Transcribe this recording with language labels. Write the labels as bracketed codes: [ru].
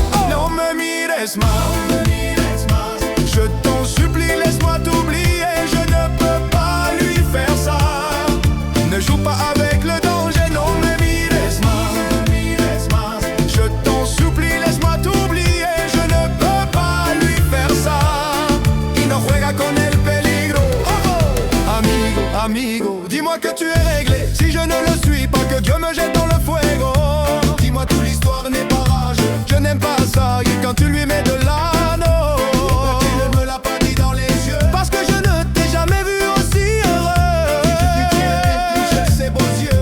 [es] Non me mires más, [fr] je t'en supplie, laisse-moi t'oublier. Je ne peux pas lui faire ça. Ne joue pas avec le danger, [es] non me mires más. [fr] Je t'en supplie, laisse-moi t'oublier. Je ne peux pas lui faire ça. [es] Y no juega con el peligro. Amigo, amigo, [fr] dis-moi que tu es réglé. Si je ne le suis pas, que Dieu me jette dans le fuego. Dis-moi toute l'histoire n'est pas rage. Je n'aime pas ça, et quand tu lui mets de l'anneau. Tu ne me l'as pas dit dans les yeux, parce que je ne t'ai jamais vu aussi heureux. Ces beaux yeux.